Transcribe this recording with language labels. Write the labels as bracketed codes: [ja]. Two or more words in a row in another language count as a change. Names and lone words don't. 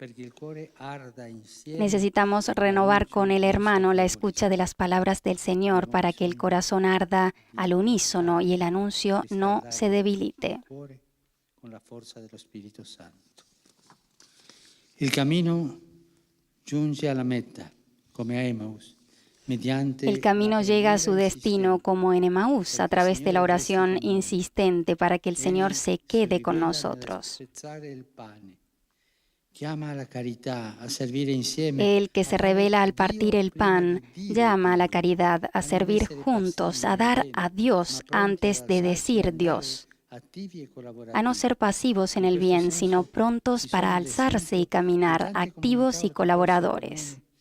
[es] Necesitamos renovar con el hermano la escucha de las palabras del Señor para que el corazón arda al unísono y el anuncio no se debilite. El camino [it] giunge alla meta, come a Emaús. [es] El camino llega a su destino como en Emaús, a través de la oración insistente para que el Señor se quede con nosotros. El que se revela al partir el pan llama a la caridad, a servir juntos, a dar a Dios antes de decir Dios, a no ser pasivos en el bien, sino prontos para alzarse y caminar, activos y colaboradores.